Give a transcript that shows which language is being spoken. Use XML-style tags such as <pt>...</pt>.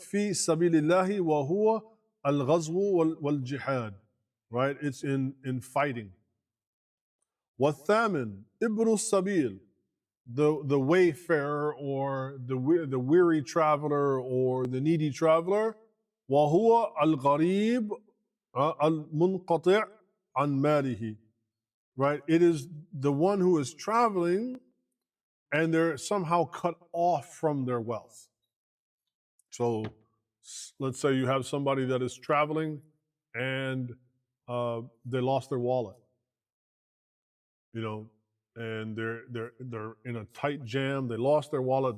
<ar>Fi sabilillahi wa huwa al-ghazwu wal-jihad, right?</ar> <en>It's in fighting.</en> <ar>وَالثَّامِن إِبْرُ السَّبِيلِ,</ar> <en>the wayfarer or the weary traveler or the needy traveler.</en> <ar>وَهُوَ الْغَرِيبُ الْمُنْقَطِعُ عَنْ مَالِهِ, right?</ar> <en>It is the one who is traveling and they're somehow cut off from their wealth. So let's say you have somebody that is traveling and they lost their wallet, and they're in a tight jam. They lost their wallet.</en>